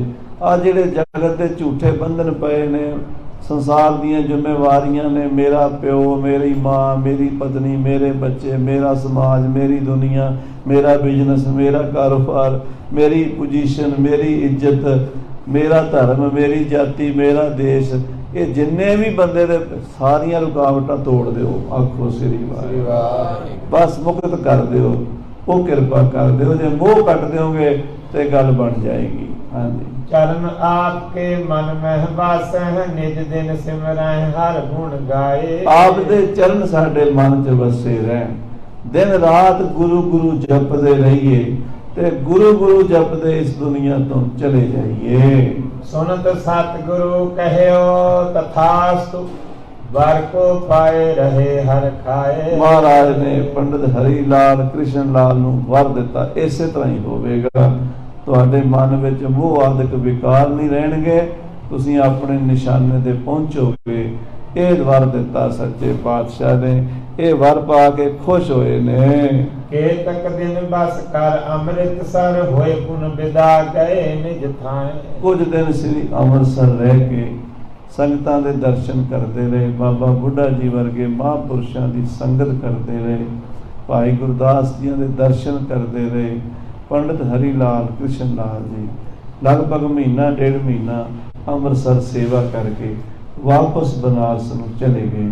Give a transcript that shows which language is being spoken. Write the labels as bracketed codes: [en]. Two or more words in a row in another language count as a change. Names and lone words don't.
[pa] ਆ ਜਿਹੜੇ ਜਗਤ ਦੇ ਝੂਠੇ ਬੰਧਨ ਪਏ ਨੇ, ਸੰਸਾਰ ਦੀਆਂ ਜ਼ਿੰਮੇਵਾਰੀਆਂ ਨੇ, ਮੇਰਾ ਪਿਓ, ਮੇਰੀ ਮਾਂ, ਮੇਰੀ ਪਤਨੀ, ਮੇਰੇ ਬੱਚੇ, ਮੇਰਾ ਸਮਾਜ, ਮੇਰੀ ਦੁਨੀਆ, ਮੇਰਾ ਬਿਜ਼ਨਸ, ਮੇਰਾ ਕਾਰੋਬਾਰ, ਮੇਰੀ ਪੋਜੀਸ਼ਨ, ਮੇਰੀ ਇੱਜ਼ਤ, ਮੇਰਾ ਧਰਮ, ਮੇਰੀ ਜਾਤੀ, ਮੇਰਾ ਦੇਸ਼, ਇਹ ਜਿੰਨੇ ਵੀ ਬੰਦੇ ਦੇ ਸਾਰੀਆਂ ਰੁਕਾਵਟਾਂ ਤੋੜ ਦਿਓ। ਆਖੋ ਸ੍ਰੀ ਵਾਹਿਗੁਰੂ। ਬਸ ਮੁਕਤ ਕਰ ਦਿਓ। ਉਹ ਕਿਰਪਾ ਕਰ ਦਿਓ। ਜੇ ਮੋਹ ਕੱਟ ਦਿਓਗੇ ਤੇ ਗੱਲ ਬਣ ਜਾਏਗੀ। ਹਾਂਜੀ। [bra] चरण आपके मन मह बासह निज दिन सिमरह हर गुण गाए। [pa] ਆਪ ਦੇ ਚਰਨ ਸਾਡੇ ਮਨ 'ਚ ਵਸੇ ਰਹਿਣ। ਦਿਨ ਰਾਤ ਗੁਰੂ ਗੁਰੂ ਜਪਦੇ ਰਹੀਏ ਤੇ ਗੁਰੂ ਗੁਰੂ ਜਪਦੇ ਇਸ ਦੁਨੀਆ ਤੋਂ ਚਲੇ ਜਾਈਏ। [bra] सुनत सतगुरु कहयो तथास्तु वर को पाए रहे हर खाए। [pa] ਮਹਾਰਾਜ ਨੇ ਪੰਡਿਤ ਹਰੀ ਲਾਲ ਕ੍ਰਿਸ਼ਨ ਲਾਲ ਨੂੰ ਵਰ ਦਿੱਤਾ ਇਸੇ ਤਰ੍ਹਾਂ ਹੀ ਹੋਵੇਗਾ। ਤੁਹਾਡੇ ਮਨ ਵਿੱਚ ਮੋਹ ਆਦਿਕ ਵਿਕਾਰ ਨਹੀਂ ਰਹਿਣਗੇ, ਤੁਸੀਂ ਆਪਣੇ ਨਿਸ਼ਾਨੇ ਤੇ ਪਹੁੰਚੋਗੇ। ਇਹ ਵਰ ਦਿੱਤਾ ਸੱਚੇ ਪਾਤਸ਼ਾਹ ਨੇ। ਇਹ ਵਰ ਪਾ ਕੇ ਖੁਸ਼ ਹੋਏ ਨੇ। [bra] केतक दिन बस कर अमृतसर होए पुन विदा गए निज थाए। [pa] ਕੁਝ ਦਿਨ ਸ੍ਰੀ ਅੰਮ੍ਰਿਤਸਰ ਰਹਿ ਕੇ ਸੰਗਤਾਂ ਦੇ ਦਰਸ਼ਨ ਕਰਦੇ ਰਹੇ। ਬਾਬਾ ਬੁੱਢਾ ਜੀ ਵਰਗੇ ਮਹਾਂਪੁਰਸ਼ਾਂ ਦੀ ਸੰਗਤ ਕਰਦੇ ਰਹੇ। ਭਾਈ ਗੁਰਦਾਸ ਜੀਆਂ ਦੇ ਦਰਸ਼ਨ ਕਰਦੇ ਰਹੇ। ਪੰਡਿਤ ਹਰੀ ਲਾਲ ਕ੍ਰਿਸ਼ਨ ਲਾਲ ਜੀ ਲਗਭਗ ਮਹੀਨਾ ਡੇਢ ਮਹੀਨਾ ਅੰਮ੍ਰਿਤਸਰ ਸੇਵਾ ਕਰਕੇ ਵਾਪਸ ਬਨਾਰਸ ਨੂੰ ਚਲੇ ਗਏ।